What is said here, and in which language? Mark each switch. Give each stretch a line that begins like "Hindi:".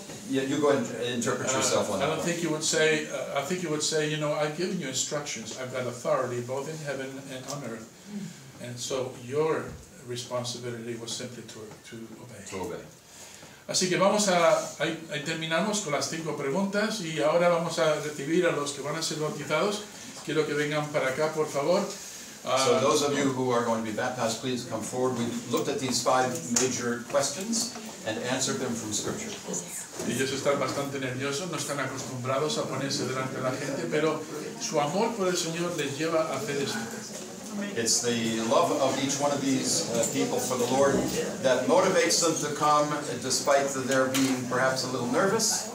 English: Yeah, you go ahead and interpret yourself on that. I think you would say, you know, I've given you instructions, I've got authority both in heaven and on earth, and so your responsibility was simply to obey. To obey.
Spanish: Así que ahí terminamos con las 5 preguntas y ahora vamos a recibir a los que van a ser bautizados. Quiero que vengan para acá, por favor.
English: So those of you who are going to be baptized, please come forward. We looked at these 5 major questions and answered them from Scripture.
Spanish: Ellos están bastante nerviosos, no están acostumbrados a ponerse delante de la gente, pero su amor por el Señor les lleva a hacer esto.
English: It's the love of each one of these people for the Lord that motivates them to come despite their being perhaps a little nervous.